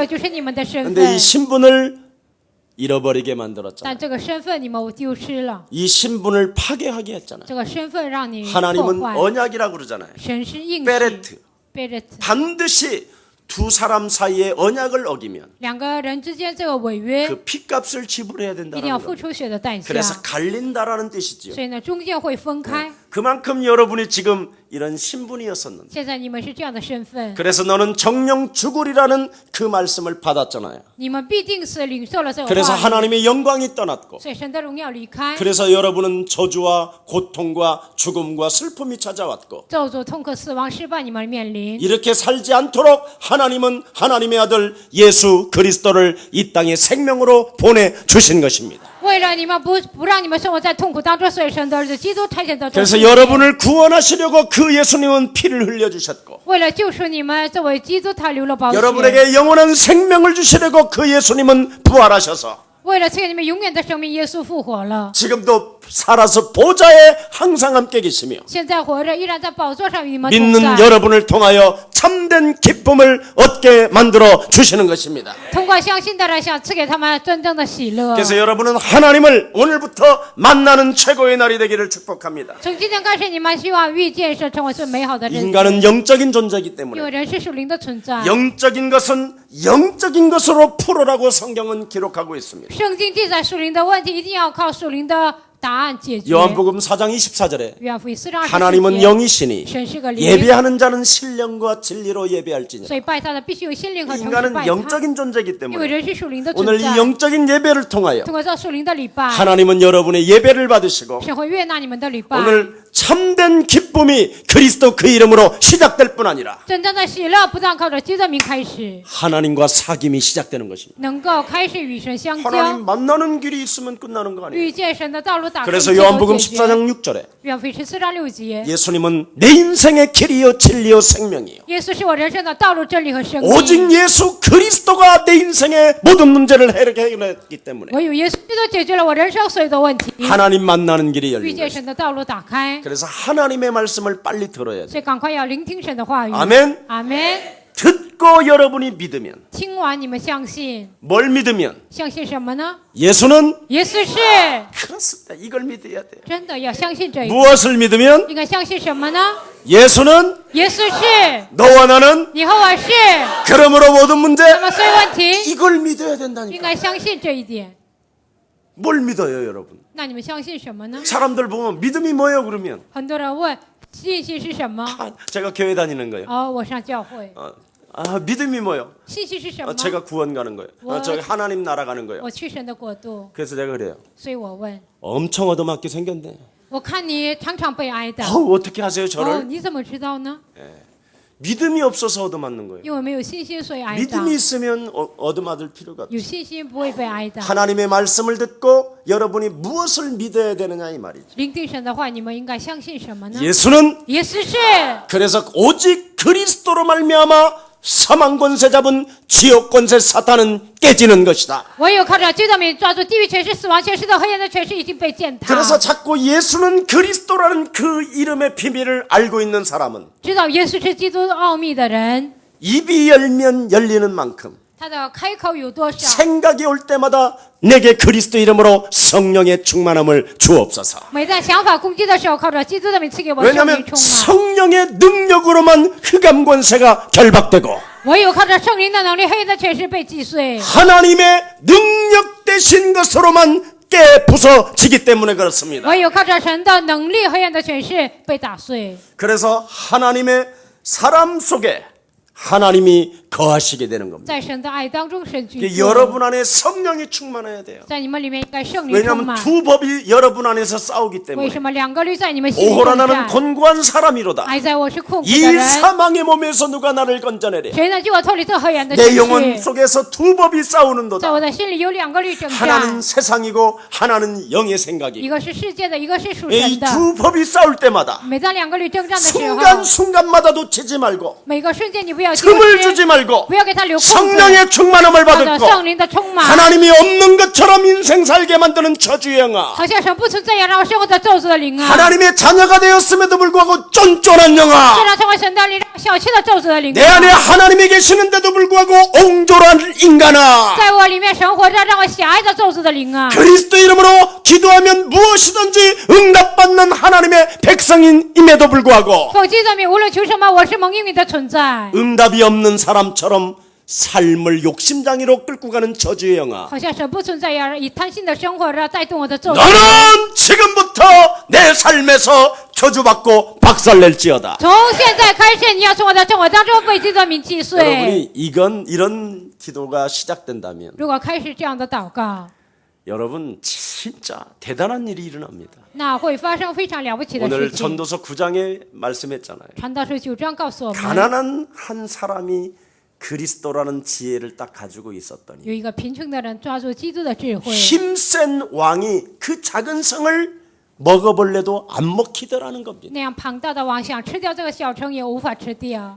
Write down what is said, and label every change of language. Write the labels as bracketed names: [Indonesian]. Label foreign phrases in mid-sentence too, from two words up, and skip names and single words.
[Chinese] 这就是你们的身 [Korean] 근데 이 [Chinese] 份。 [Korean] 신분을 잃어버리게 만들었잖아요. [Chinese] 但这个身份你们丢失了， [Korean] 이 신분을 파괴하게 했잖아요. [Chinese] 这个身份让你破 [Korean] 하나님은 [Chinese] 坏。 [Korean] 언약이라고 그러잖아요. [Chinese] 神是应许 [Korean] 베레트. [Chinese] 贝勒特， [Korean] 반드시 두 사람 사이의 언약을 어기면 [Chinese] 两个人之间这个违约 [Korean] 그 피값을 지불해야 [Chinese] 一定 [Korean] 된다는 [Chinese] 要付 [Korean] 겁니다. [Chinese] 出血的代价， [Korean] 그래서 갈린다라는 뜻이지요. [Chinese] 所以呢，中间会分开。 [Korean] 그만큼 여러분이 지금 이런 신분이었었는데 [Chinese] 现在你们是这样的身份， [Korean] 그래서 너는 정령 죽으리라는 그 말씀을 받았잖아요. [Chinese] 你们必定是领受了这个 [Korean] 그래서 [Chinese] 话语， [Korean] 하나님의 영광이 떠났고 [Chinese] 所以神的荣耀离开， [Korean] 그래서 여러분은 저주와 고통과 죽음과 슬픔이 찾아왔고 [Chinese] 咒诅、痛苦、死亡、失败，你们面临。 [Korean] 이렇게 살지 않도록 하나님은 하나님의 아들 예수 그리스도를 이 땅에 생명으로 보내주신 것입니다. [Chinese] 为了你们不让你们生活在痛苦当中，所以神的儿子基督差遣到这 [Korean] 그래서 [Chinese] 世界。 [Korean] 여러분을 구원하시려고 그 예수님은 피를 흘려주셨고 [Chinese] 为了救赎你们，这位基督他流了宝血。 [Korean] 여러분에게 영원한 생명을 주시려고 그 예수님은 부활하셔서 [Chinese] 为了赐给你们永远的生命，耶稣复活了， [Korean] 지금도 살아서 보좌에 항상 함께 계시며 [Chinese] 现在活着，依然在宝座上与你们同 [Korean] 믿는 [Chinese] 在。 [Korean] 여러분을 통하여 참된 기쁨을 얻게 만들어 주시는 것입니다. [Chinese] 通过相信的人，想赐给他们真正的喜乐。 [Korean] 그래서 여러분은 하나님을 오늘부터 만나는 최고의 날이 되기를 축복합니다. [Chinese] 从今天开始，你们希望遇见神，成为最美好的日子。 [Korean] 인간은 영적인 존재이기 [Chinese] 因 [Korean] 때문에 [Chinese] 为人是属灵的存在， [Korean] 영적인 것은 영적인 것으로 풀어라고 성경은 기록하고 있습니다. [Chinese] 圣经记载属灵的问题，一定要靠属灵的答案解决。 [Korean] 요한복음 4장 24절에 [Chinese] 约翰福音4章 [Korean] 하나님은 [Chinese] 24节， [Korean] 영이시니 [Chinese] 神是个灵， [Korean] 예배하는 자는 신령과 진리로 예배할지니라. [Chinese] 所以拜他的必须有心灵和诚实 [Korean] 인간은 [Chinese] 拜他。 [Korean] 영적인 존재이기 [Chinese] 因为 [Korean] 때문에 [Chinese] 人是属灵的 [Korean] 오늘 [Chinese] 存 [Korean] 이 [Chinese] 在， [Korean] 영적인 예배를 통하여 [Chinese] 通过这属灵的礼拜， [Korean] 하나님은 여러분의 예배를 받으시고 [Chinese] 神会悦纳你们的礼拜。 [Korean] 오늘 참된 기쁨이 그리스도 그 이름으로 시작될 뿐 아니라 [Chinese] 真正的喜乐不但靠着基督的名开始， [Korean] 하나님과 사귐이 시작되는 것입니다. [Chinese] 能够开始与神相交， [Korean] 하나님 만나는 길이 있으면 끝나는 거 아니에요. [Chinese] 遇见神的道路打开， [Korean] 그래서 [Chinese] 一切都 [Korean] 요한복음 [Chinese] 解决。 [Korean] 14장 6절에 [Chinese] 约翰福音14章6节， [Korean] 예수님은 내 인생의 길이요 진리요 생명이요. [Chinese] 耶稣是我人生的道路、真理和生命。 [Korean] 오직 예수 그리스도가 내 인생의 모든 문제를 해결했기 때문에 [Chinese] 唯有耶稣基督解决了我人生所有的问题， [Korean] 하나님 만나는 길이 [Chinese] 遇 [Korean] 열린 [Chinese] 见 [Korean] 거예요. [Chinese] 神的道路打开， [Korean] 그래서 하나님의 말씀을 빨리 들어야 돼요. [Chinese] 所以赶快要聆听神的话语。 [Korean] 아멘. [Chinese] 阿门。 [Korean] 듣고 여러분이 믿으면 [Chinese] 听完你们相信， [Korean] 뭘 믿으면 [Chinese] 相信什么呢？ [Korean] 예수는 [Chinese] 耶稣是 [Korean] 그렇습니다. 이걸 믿어야 돼요. [Chinese] 真的，要相信这一个。 [Korean] 무엇을 믿으면 [Chinese] 应该相信什么呢？ [Korean] 예수는 [Chinese] 耶稣是， [Korean] 너와 나는 [Chinese] 你和我是， [Korean] 그러므로 모든 문제 [Chinese] 那么所有问题 [Korean] 이걸 믿어야 [Chinese] 应 [Korean] 된다니까. [Chinese] 该相信这一点。 [Korean] 뭘 믿어요, 여러분? [Chinese] 那你们相信什么呢？ [Korean] 사람들 보면 믿음이 뭐예요, 그러면? [Chinese] 很多人问信心是什么？ [Korean] 제가 교회 다니는 거예요. [Chinese] 哦，我上教会。 [Korean] 믿음이 뭐예요? [Chinese] 信心是什么？ [Korean] 제가 구원 가는 거예요. 뭐? 저기 하나님 나라 가는 거예요. [Chinese] 我去神的国度， [Korean] 그래서 내가 그래요. [Chinese] 所以我问， [Korean] 엄청 얻어맞게 생겼네. [Chinese] 我看你常常被挨打， [Korean] 어떻게 하세요, [Chinese] 哦， [Korean] 저를? [Chinese] 你怎么知道呢？ [Korean] 믿음이 없어서 얻어맞는 거예요. [Chinese] 因为没有信心，所以挨打。 [Korean] 믿음이 있으면 얻어맞을 필요가 없어요. [Chinese] 有信心不会被挨打。 [Korean] 하나님의 말씀을 듣고 여러분이 무엇을 믿어야 되느냐 이 말이죠. [Chinese] 聆听神的话，你们应该相信什么呢？ [Korean] 예수는 [Chinese] 耶稣是， [Korean] 그래서 오직 그리스도로 말미암아 사망 권세 잡은 지옥 권세 사탄은 깨지는 것이다. [Chinese] 唯有靠着基督的名抓住地狱权势、死亡权势的黑暗的权势已经被践踏。 [Korean] 그래서 자꾸 예수는 그리스도라는 그 이름의 비밀을 알고 있는 사람은 [Chinese] 知道耶稣是基督奥秘的人， [Korean] 입이 열면 열리는 만큼 [Chinese] 他的开口有多少？ [Korean] 생각이 올 때마다 내게 그리스도 이름으로 성령의 충만함을 주옵소서. [Chinese] 每当想法攻击的时候，靠着基督的名赐给我生命 [Korean] 왜냐하면 [Chinese] 充满。 [Korean] 성령의 능력으로만 흑암 권세가 결박되고 [Chinese] 唯有靠着圣灵的能力，黑暗的权势被击碎。 [Korean] 하나님의 능력 되신 것으로만 깨 부서지기 때문에 그렇습니다. [Chinese] 唯有靠着神的能力，黑暗的权势被打碎。 [Korean] 그래서 하나님의 사람 속에 하나님이 거하시게 되는 겁니다. [Chinese] 在神的爱当中，神居 [Korean] 이게 [Chinese] 住。 [Korean] 여러분 안에 성령이 충만해야 돼요. [Chinese] 在你们里面应该圣灵充 [Korean] 왜냐하면 [Chinese] 满。 [Korean] 두 법이 여러분 안에서 싸우기 [Chinese] 为 [Korean] 때문에 [Chinese] 什么两个律在你们心里 [Korean] 오호라 [Chinese] 征 [Korean] 나는 [Chinese] 战？ [Korean] 곤고한 사람이로다. [Chinese] 哀哉，我是困苦的 [Korean] 이 [Chinese] 人， [Korean] 사망의 몸에서 누가 나를 건져내랴. [Chinese] 谁能救我脱离这黑暗的 [Korean] 내 [Chinese] 权 [Korean] 영혼 [Chinese] 势？ [Korean] 속에서 두 법이 [Chinese] 在 [Korean] 싸우는도다. [Chinese] 我的心里有两个律征 [Korean] 하나는 [Chinese] 战， [Korean] 세상이고 하나는 영의 [Chinese] 一 [Korean] 생각이고 [Chinese] 个是世界的，一个是属 [Korean] 이 [Chinese] 神的。 [Korean] 두 법이 싸울 때마다 [Chinese] 每当两个律征战的时候， [Korean] 순간순간마다 놓치지 말고 [Chinese] 每个瞬间你不要丢 [Korean] 틈을 [Chinese] 失 [Korean] 주지 ， 말고 [Chinese] 不要给他留空子， [Korean] 성령의 충만함을 [Chinese] 靠着 [Korean] 받고 [Chinese] 圣灵的充满， [Korean] 하나님이 없는 것처럼 인생 살게 만드는 저주의 영아 [Chinese] 好像神不存在一样，让我生活在咒诅的灵啊！ [Korean] 하나님의 자녀가 되었음에도 불구하고 쫀쫀한 [Chinese] 虽 [Korean] 영아 [Chinese] 然成为神的灵，让我小气的咒诅的灵 [Korean] 내 안에 [Chinese] 啊， [Korean] 하나님이 계시는데도 불구하고 옹졸한 인간아, [Chinese] 在我里面生活着让我狭隘的咒诅的灵啊。 [Korean] 그리스도 이름으로 기도하면 무엇이든지 응답받는 하나님의 백성임에도 불구하고 [Chinese] 奉基督的名，无论求什么，我是蒙应允的存在。 [Korean] 응답이 없는 사람처럼 삶을 욕심장애로 끌고 가는 저주의 영아, [Chinese] 好像神不存在一样，以贪心的生活着带动我的咒诅。 [Korean] 너는 지금부터 내 삶에서 저주받고 박살낼지어다. [Chinese] 从现在开始，你要从我的生活当中被基督的名击碎。 [Korean] 여러분이 이런 기도가 시작된다면 [Chinese] 如果开始这样的祷告， [Korean] 여러분 진짜 대단한 일이 일어납니다. [Chinese] 那会发生非常了不起的 [Korean] 오늘 [Chinese] 事情。 [Korean] 전도서 9장에 말씀했잖아요. [Chinese] 传道书9章告诉我们， [Korean] 가난한 한 사람이 그리스도라는 지혜를 딱 가지고 있었더니 [Chinese] 有一个贫穷的人抓住基督的智慧， [Korean] 힘센 왕이 그 작은 성을 먹어볼래도 안 먹히더라는 겁니다. [Chinese] 那样庞大的王想吃掉这个小城也无法吃掉。